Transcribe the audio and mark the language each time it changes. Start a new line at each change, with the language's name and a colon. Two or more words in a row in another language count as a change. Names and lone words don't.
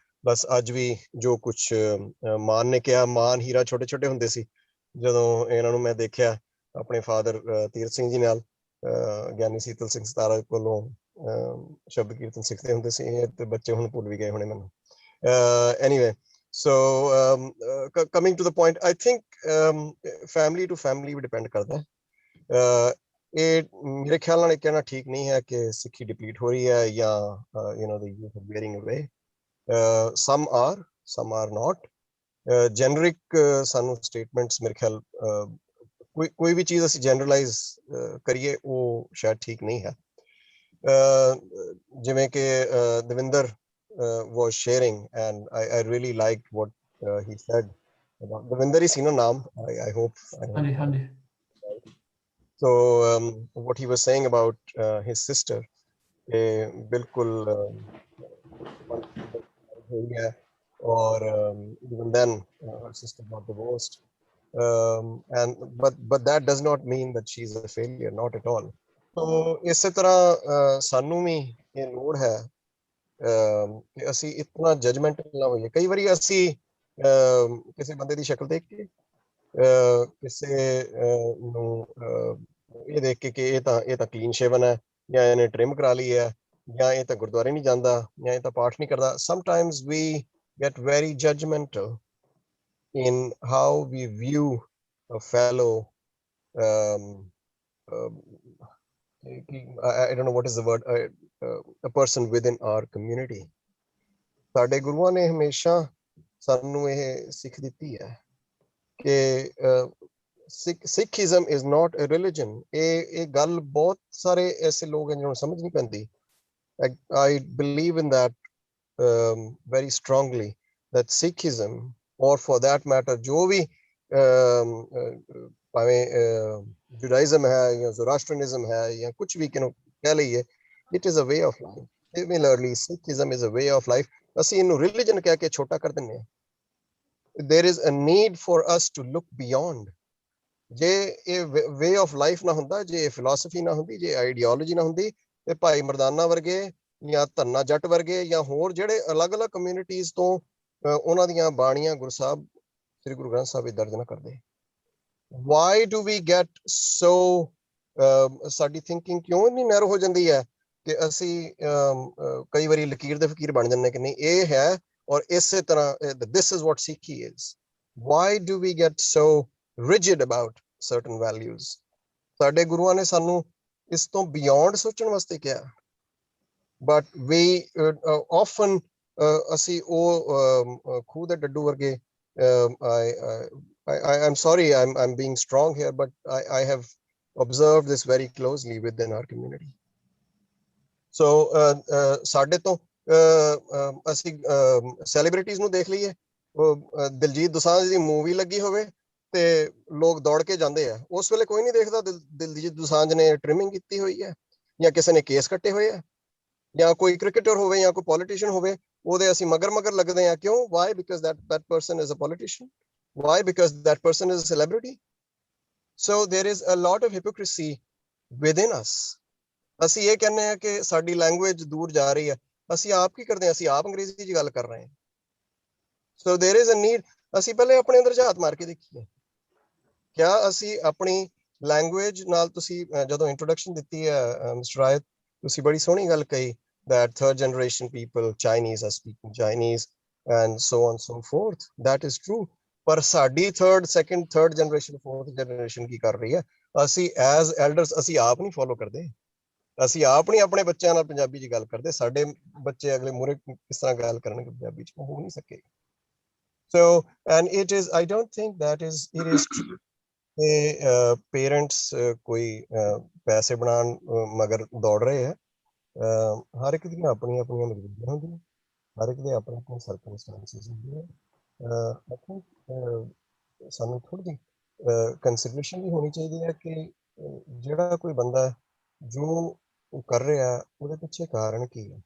Punjabi: ਬਸ ਅੱਜ ਵੀ ਜੋ ਕੁਛ ਮਾਨ ਨੇ ਕਿਹਾ, ਮਾਨ ਹੀਰਾ ਛੋਟੇ ਛੋਟੇ ਹੁੰਦੇ ਸੀ ਜਦੋਂ ਇਹਨਾਂ ਨੂੰ ਮੈਂ ਦੇਖਿਆ ਆਪਣੇ ਫਾਦਰ ਤੀਰਥ ਸਿੰਘ ਜੀ ਨਾਲ, ਗਿਆਨੀ ਸੀਤਲ ਸਿੰਘ ਸਤਾਰਾ ਕੋਲੋਂ ਸ਼ਬਦ ਕੀਰਤਨ ਸਿੱਖਦੇ ਹੁੰਦੇ ਸੀ। ਇਹ ਤੇ ਬੱਚੇ ਹੁਣ ਭੁੱਲ ਵੀ ਗਏ ਹੋਣੇ ਮੈਨੂੰ। ਐਨੀਵੇ,
English: so coming to the point, I think family to family
Punjabi: ਵੀ ਡਿਪੈਂਡ ਕਰਦਾ। ਇਹ ਮੇਰੇ ਖਿਆਲ ਨਾਲ ਇਹ ਕਹਿਣਾ ਠੀਕ ਨਹੀਂ ਹੈ ਕਿ ਸਿੱਖੀ ਡਿਪਲੀਟ ਹੋ ਰਹੀ ਹੈ ਜਾਂ
English: the youth are wearing away. some are not.
Punjabi: ਜੈਨਰਿਕ ਸਾਨੂੰ ਸਟੇਟਮੈਂਟਸ ਮੇਰੇ ਖਿਆਲ ਕੋਈ ਵੀ ਚੀਜ਼ ਅਸੀਂ ਜਨਰਲਾਈਜ਼ ਕਰੀਏ ਉਹ ਸ਼ਾਇਦ ਠੀਕ ਨਹੀਂ ਹੈ। ਜਿਵੇਂ ਕਿ ਦਵਿੰਦਰ
English: was sharing, and I really liked what he said about Devinder is naam. I hope. So what he was saying about his sister, bilkul or even then her sister got divorced, and but that does not mean that she's a failure, not at all.
Punjabi: So ਇਸੇ ਤਰ੍ਹਾਂ ਸਾਨੂੰ ਵੀ ਇਹ ਲੋੜ ਹੈ ਕਿ ਅਸੀਂ ਇਤਨਾ ਜਜਮੈਂਟਲ ਨਾ ਹੋਈਏ। ਕਈ ਵਾਰੀ ਅਸੀਂ ਕਿਸੇ ਬੰਦੇ ਦੀ ਸ਼ਕਲ ਦੇਖ ਕੇ, ਕਿਸੇ ਨੂੰ ਇਹ ਦੇਖ ਕੇ ਕਿ ਇਹ ਤਾਂ
English: clean shaven
Punjabi: ਹੈ, ਜਾਂ ਇਹਨੇ ਟ੍ਰਿਮ ਕਰਾ ਲਈ ਹੈ, ਜਾਂ ਇਹ ਤਾਂ ਗੁਰਦੁਆਰੇ ਨਹੀਂ ਜਾਂਦਾ, ਜਾਂ ਇਹ ਤਾਂ ਪਾਠ ਨਹੀਂ ਕਰਦਾ।
English: sometimes we get very judgmental in how we view a fellow I don't know what is the word, a person within our community.
Punjabi: ਸਾਡੇ ਗੁਰੂਆਂ ਨੇ ਹਮੇਸ਼ਾ ਸਾਨੂੰ ਇਹ ਸਿੱਖ ਦਿੱਤੀ ਹੈ ਕਿ ਸਿੱਖੀਜ਼ਮ
English: is not a religion.
Punjabi: ਇਹ ਗੱਲ ਬਹੁਤ ਸਾਰੇ ਐਸੇ ਲੋਕ ਹਨ ਜਿਹਨਾਂ ਨੂੰ ਸਮਝ ਨਹੀਂ ਪੈਂਦੀ।
English: I believe in that very strongly, that Sikhism, or for that matter
Punjabi: ਜੋ ਵੀ ਭਾਵੇਂ Judaism ਹੈ ਜਾਂ Zoroastrianism ਹੈ ਜਾਂ ਕੁਛ ਵੀ ਕਹਿ ਲਈਏ,
English: it is a way of life. Similarly, Sikhism is a way of life.
Punjabi: ਅਸੀਂ ਇਹਨੂੰ religion ਕਹਿ ਕੇ ਛੋਟਾ ਕਰ ਦਿੰਦੇ ਹਾਂ।
English: There is a need for us to look beyond.
Punjabi: ਜੇ ਇਹ
English: way of life
Punjabi: ਨਾ ਹੁੰਦਾ, ਜੇ ਇਹ philosophy ਨਾ ਹੁੰਦੀ, ਜੇ ideology ਨਾ ਹੁੰਦੀ, ਤੇ ਭਾਈ ਮਰਦਾਨਾ ਵਰਗੇ ਜਾਂ ਧੰਨਾ ਜੱਟ ਵਰਗੇ ਜਾਂ ਹੋਰ ਜਿਹੜੇ ਅਲੱਗ-ਅਲੱਗ ਕਮਿਊਨਿਟੀਜ਼ ਤੋਂ ਉਹਨਾਂ ਦੀਆਂ ਬਾਣੀਆਂ ਗੁਰੂ ਸਾਹਿਬ ਸ੍ਰੀ ਗੁਰੂ ਗ੍ਰੰਥ ਸਾਹਿਬ ਵਿੱਚ ਦਰਜ ਨਾ ਕਰਦੇ।
English: Why do we get so
Punjabi: ਸਾਡੀ ਥਿੰਕਿੰਗ ਕਿਉਂ ਇੰਨੀ ਨੈਰੋ ਹੋ ਜਾਂਦੀ ਹੈ ਕਿ ਅਸੀਂ ਕਈ ਵਾਰੀ ਲਕੀਰ ਦੇ ਫਕੀਰ ਬਣ ਜਾਂਦੇ ਕਿ ਨਹੀਂ ਇਹ ਹੈ ਔਰ ਇਸੇ ਤਰ੍ਹਾਂ
English: this is what Sikhi is. Why do we get so rigid about certain values?
Punjabi: ਸਾਡੇ ਗੁਰੂਆਂ ਨੇ ਸਾਨੂੰ ਇਸ ਤੋਂ ਬਿਯੋਂਡ ਸੋਚਣ ਵਾਸਤੇ ਕਿਹਾ।
English: but we often
Punjabi: ਅਸੀਂ ਉਹ ਖੂਹ ਦੇ ਡੱਡੂ ਵਰਗੇ
English: I'm sorry, I'm being strong here, but I have observed this very closely within our community.
Punjabi: So ਸਾਡੇ ਤੋਂ ਅਸੀਂ ਸੈਲੀਬ੍ਰਿਟੀਜ਼ ਨੂੰ ਦੇਖ ਲਈਏ, ਦਿਲਜੀਤ ਦੋਸਾਂਝ ਦੀ ਮੂਵੀ ਲੱਗੀ ਹੋਵੇ ਤੇ ਲੋਕ ਦੌੜ ਕੇ ਜਾਂਦੇ ਆ, ਉਸ ਵੇਲੇ ਕੋਈ ਨਹੀਂ ਦੇਖਦਾ ਦਿਲਜੀਤ ਦੋਸਾਂਝ ਨੇ ਟ੍ਰਿਮਿੰਗ ਕੀਤੀ ਹੋਈ ਹੈ ਜਾਂ ਕਿਸੇ ਨੇ ਕੇਸ ਕੱਟੇ ਹੋਏ ਆ, ਜਾਂ ਕੋਈ ਕ੍ਰਿਕਟਰ ਹੋਵੇ ਜਾਂ ਕੋਈ ਪੋਲੀਟੀਸ਼ੀਅਨ ਹੋਵੇ, ਉਹਦੇ ਅਸੀਂ ਮਗਰ ਲੱਗਦੇ ਆ। ਕਿਉਂ?
English: Why? Because that person is a politician. Why? Because that person is a celebrity. So there is a lot of hypocrisy within us.
Punjabi: ਅਸੀਂ ਇਹ ਕਹਿੰਦੇ ਆ ਕਿ ਸਾਡੀ ਲੈਂਗੁਏਜ ਦੂਰ ਜਾ ਰਹੀ ਹੈ, ਅਸੀਂ ਆਪ ਕੀ ਕਰਦੇ ਹਾਂ, ਅਸੀਂ ਆਪ ਅੰਗਰੇਜ਼ੀ 'ਚ ਗੱਲ ਕਰ ਰਹੇ ਹਾਂ।
English: So there is a need,
Punjabi: ਅਸੀਂ ਪਹਿਲੇ ਆਪਣੇ ਅੰਦਰ ਝਾਤ ਮਾਰ ਕੇ ਦੇਖੀਏ, ਕਿਆ ਅਸੀਂ ਆਪਣੀ ਲੈਂਗੁਏਜ ਨਾਲ, ਤੁਸੀਂ ਜਦੋਂ ਇੰਟਰੋਡਕਸ਼ਨ ਦਿੱਤੀ ਹੈ ਮਿਸਟਰ ਰਾਇਤ, ਤੁਸੀਂ ਬੜੀ ਸੋਹਣੀ ਗੱਲ ਕਹੀ
English: that third generation people, Chinese are speaking Chinese and so on so forth.
Punjabi: That is true. ਪਰ ਸਾਡੀ
English: second, third generation, fourth generation
Punjabi: ਕੀ ਕਰ ਰਹੀ ਹੈ? ਅਸੀਂ
English: as elders
Punjabi: ਅਸੀਂ ਆਪ ਨਹੀਂ ਫੋਲੋ ਕਰਦੇ, ਅਸੀਂ ਆਪ ਨਹੀਂ ਆਪਣੇ ਬੱਚਿਆਂ ਨਾਲ ਪੰਜਾਬੀ 'ਚ ਗੱਲ ਕਰਦੇ, ਸਾਡੇ ਬੱਚੇ ਅਗਲੇ ਮੂਹਰੇ ਕਿਸ ਤਰ੍ਹਾਂ ਗੱਲ ਕਰਨਗੇ ਪੰਜਾਬੀ 'ਚ? ਹੋ ਨਹੀਂ ਸਕੇ।
English: So and it is, I don't think that it is true
Punjabi: ਕਿ ਪੇਰੈਂਟਸ ਕੋਈ ਪੈਸੇ ਬਣਾਉਣ ਮਗਰ ਦੌੜ ਰਹੇ ਹੈ। ਹਰ ਇੱਕ ਦੀਆਂ ਆਪਣੀਆਂ ਮਜਬੂਰੀਆਂ ਹੁੰਦੀਆਂ, ਹਰ ਇੱਕ ਦੇ ਆਪਣੇ ਆਪਣੇ ਸਰਕਮਸਟੈਂਸਿਸ ਹੁੰਦੇ ਆ।
English: I think
Punjabi: ਸਾਨੂੰ ਥੋੜ੍ਹੀ ਜਿਹੀ ਕੰਸੀਡਰੇਸ਼ਨ ਵੀ ਹੋਣੀ ਚਾਹੀਦੀ ਹੈ ਕਿ ਜਿਹੜਾ ਕੋਈ ਬੰਦਾ ਜੋ ਉਹ ਕਰ ਰਿਹਾ ਉਹਦੇ ਪਿੱਛੇ ਕਾਰਨ ਕੀ ਹੈ।